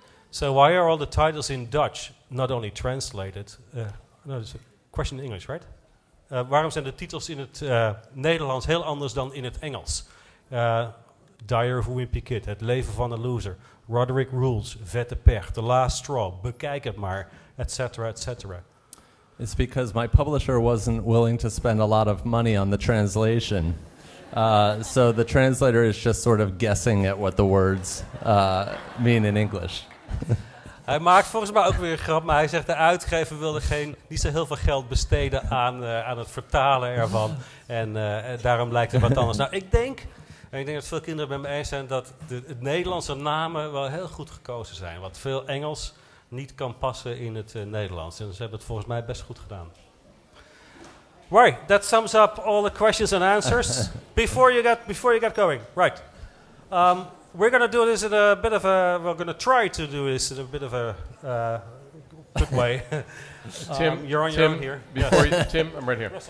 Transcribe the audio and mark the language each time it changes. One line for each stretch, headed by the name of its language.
English: So why are all the titles in Dutch not only translated? No, there's a question in English, right?
Dutch: Waarom zijn de titels in het Nederlands heel anders dan in het Engels? Diary of a Wimpy Kid, Het leven van een loser, Roderick Rules, Vette Pech, The Last Straw, bekijk het maar, etc., etc.
English: It's because my publisher wasn't willing to spend a lot of money on the translation. So the translator is just sort of guessing at what the words mean in English.
Dutch: Hij maakt volgens mij ook weer een grap, maar hij zegt de uitgever wilde niet zo heel veel geld besteden aan het vertalen ervan. En daarom lijkt het wat anders. Nou, ik denk dat veel kinderen het met me eens zijn dat het Nederlandse namen wel heel goed gekozen zijn. Wat veel Engels niet kan passen in het Nederlands. En ze hebben het volgens mij best goed gedaan.
English: Right, that sums up all the questions and answers. Before you get going, right. We're going to do this in a bit of a... We're going to try to do this in a bit of a good way. Tim, you're on your own here. Tim, I'm right here.